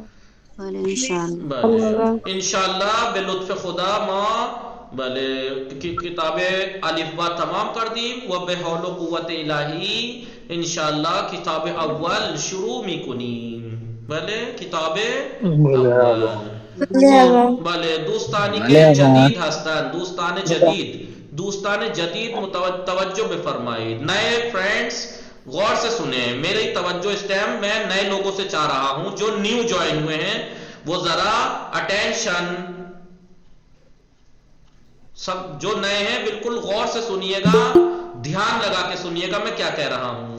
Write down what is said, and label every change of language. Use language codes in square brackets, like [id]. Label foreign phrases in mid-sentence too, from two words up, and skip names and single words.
[fa] بله انشاءاللہ به لطف خدا ما کتاب الفبا تمام کردیم و به حول و قوت الهی انشاءاللہ کتاب اول شروع میکنیم. بله کتاب اول. بله دوستانی که جدید هستند، دوستان جدید توجه بفرمایید. [ur] نئے فرینڈز غور سے سنیں، میری توجہ اس ٹائم میں نئے لوگوں سے چاہ رہا ہوں. جو [en] new join [ur] ہوئے ہیں وہ ذرا اٹینشن، سب جو نئے ہیں بالکل غور سے سنیے گا، دھیان لگا کے سنیے گا میں کیا کہہ رہا ہوں.